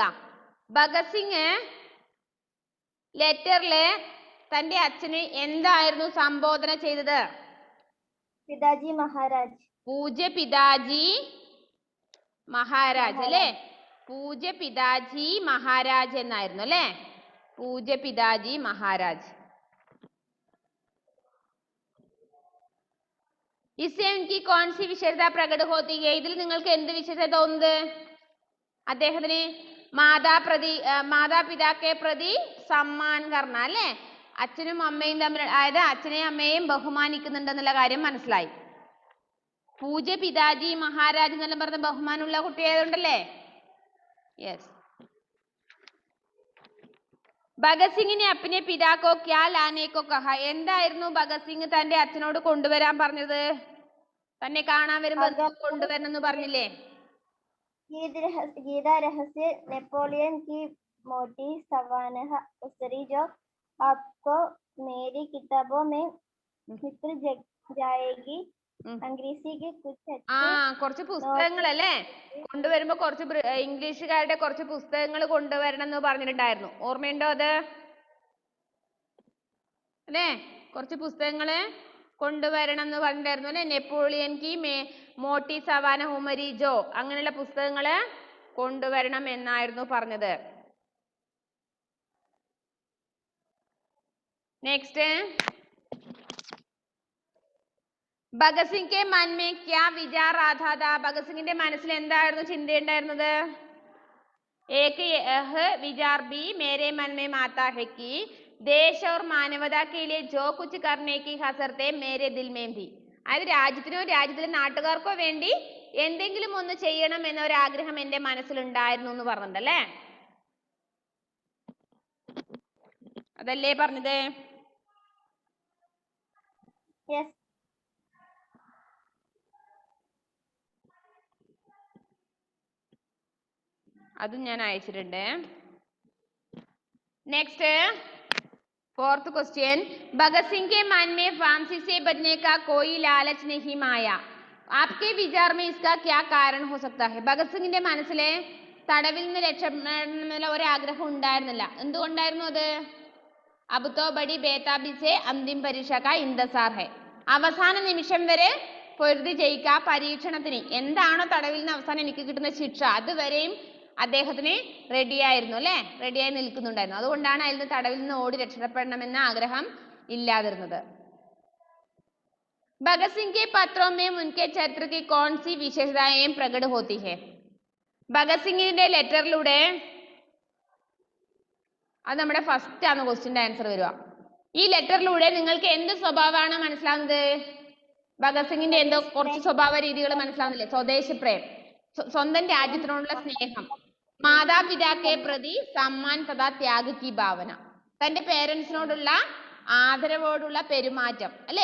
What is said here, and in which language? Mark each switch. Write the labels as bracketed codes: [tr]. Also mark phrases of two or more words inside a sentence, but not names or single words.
[ml] ഭഗത് സിംഗ് ലെറ്ററില് തന്റെ അച്ഛന് എന്തായിരുന്നു സംബോധന ചെയ്തത്? [hi] पिताजी महाराज. पूज्य पिताजी महाराज അല്ലേ? पूज्य पिताजी महाराज [ml] എന്നായിരുന്നു അല്ലേ? [hi] पूज्य पिताजी महाराज. इससे उनकी कौन सी विशेषता प्रकट होती है? [ml] ഇതിൽ നിങ്ങൾക്ക് എന്ത് വിശേഷത തോന്നുന്നത്? അദ്ദേഹത്തിന് [hi] माता-पिता के प्रति सम्मान करना [ml] അല്ലേ? അച്ഛനും അമ്മയും തമ്മിൽ, അതായത് അച്ഛനെയും അമ്മയെയും ബഹുമാനിക്കുന്നുണ്ടെന്നുള്ള കാര്യം മനസ്സിലായി. [hi] पूज्य पिताजी महाराज [ml] എന്നെല്ലാം പറഞ്ഞ ബഹുമാനമുള്ള കുട്ടിയായതുകൊണ്ടല്ലേ? യെസ്. [hi] भगत सिंह ने अपने पिता को क्या लाने को कहा. [ml] എന്തായിരുന്നു ഭഗത് സിംഗ് തന്റെ അച്ഛനോട് കൊണ്ടുവരാൻ പറഞ്ഞത്? തന്നെ കാണാൻ വരുമ്പോ കൊണ്ടുവരണം എന്ന് പറഞ്ഞില്ലേ? [hi] गीता रहस्य, नेपोलियन की मोटी सवानह उसरी जो आपको मेरी किताबों में मिल जाएगी अंग्रेजी के कुछ [ml] കുറച്ച് പുസ്തകങ്ങൾ അല്ലേ കൊണ്ടുവരുമ്പോ കുറച്ച് ഇംഗ്ലീഷുകാരുടെ കുറച്ച് പുസ്തകങ്ങൾ കൊണ്ടുവരണം എന്ന് പറഞ്ഞിട്ടുണ്ടായിരുന്നു. ഓർമ്മയുണ്ടോ അത്? അല്ലേ? കുറച്ച് പുസ്തകങ്ങള് കൊണ്ടുവരണം എന്ന് പറഞ്ഞിട്ടുണ്ടായിരുന്നു അല്ലെ? [hi] नेपोलियन की मोटी सवाना हुमरी जो [ml] അങ്ങനെയുള്ള പുസ്തകങ്ങള് കൊണ്ടുവരണം എന്നായിരുന്നു പറഞ്ഞത്. [hi] നെക്സ്റ്റ്, भगत सिंह के मन में क्या विचार आता था? [ml] ഭഗത് സിംഗിന്റെ മനസ്സിൽ എന്തായിരുന്നു ചിന്തയുണ്ടായിരുന്നത്? [hi] एक यह विचार भी मेरे मन में आता है कि देश और मानवता के लिए जो कुछ करने की हसरत मेरे दिल में थी. [ml] അതായത് രാജ്യത്തിനോ രാജ്യത്തിലെ നാട്ടുകാർക്കോ വേണ്ടി എന്തെങ്കിലും ഒന്ന് ചെയ്യണം എന്ന ഒരു ആഗ്രഹം എന്റെ മനസ്സിലുണ്ടായിരുന്നു എന്ന് പറഞ്ഞിട്ടുണ്ടല്ലേ? അതല്ലേ പറഞ്ഞത്? അതും ഞാൻ അയച്ചിട്ടുണ്ട്. നെക്സ്റ്റ്, [en] fourth question, [hi] भगत सिंह के मन में फांसी से बचने का कोई लालच नहीं आया. आपके विचार में इसका क्या कारण हो सकता है? [ml] ഭഗത് സിംഗിന്റെ മനസ്സിലെ തടവിൽ നിന്ന് രക്ഷപ്പെടാനുള്ള ഒരു ആഗ്രഹം ഉണ്ടായിരുന്നില്ല. എന്തുകൊണ്ടായിരുന്നു അത്? [hi] अब तो बड़ी बेताबी से अंतिम परीक्षा का इंतज़ार है. [ml] അവസാന നിമിഷം വരെ പൊരുതി ജയിക്കുക. പരീക്ഷണത്തിന് എന്താണോ തടവിൽ നിന്ന് അവസാനം എനിക്ക് കിട്ടുന്ന ശിക്ഷ അതുവരെയും അദ്ദേഹത്തിന് റെഡിയായിരുന്നു അല്ലെ? റെഡിയായി നിൽക്കുന്നുണ്ടായിരുന്നു. അതുകൊണ്ടാണ് അതിൽ നിന്ന് തടവിൽ നിന്ന് ഓടി രക്ഷപ്പെടണമെന്ന ആഗ്രഹം ഇല്ലാതിരുന്നത്. [hi] ഭഗത് സിംഗ് के पत्रों में उनके चरित्र की कौन सी विशेषताएं प्रकट होती है? [ml] ഭഗത് സിംഗിന്റെ ലെറ്ററിലൂടെ, അത് നമ്മുടെ ഫസ്റ്റ് ആണ് ക്വസ്റ്റ്യന്റെ ആൻസർ വരിക. ഈ ലെറ്ററിലൂടെ നിങ്ങൾക്ക് എന്ത് സ്വഭാവമാണ് മനസ്സിലാവുന്നത്? ഭഗത് സിംഗിന്റെ എന്തോ കുറച്ച് സ്വഭാവ രീതികൾ മനസ്സിലാവുന്നില്ലേ? [hi] स्वदेश प्रेम, [ml] സ്വന്തം രാജ്യത്തിനോടുള്ള സ്നേഹം, [hi] माता-पिता के प्रति सम्मान तथा त्याग की भावना, [ml] തന്റെ പേരൻസിനോടുള്ള ആദരവോടുള്ള പെരുമാറ്റം അല്ലെ?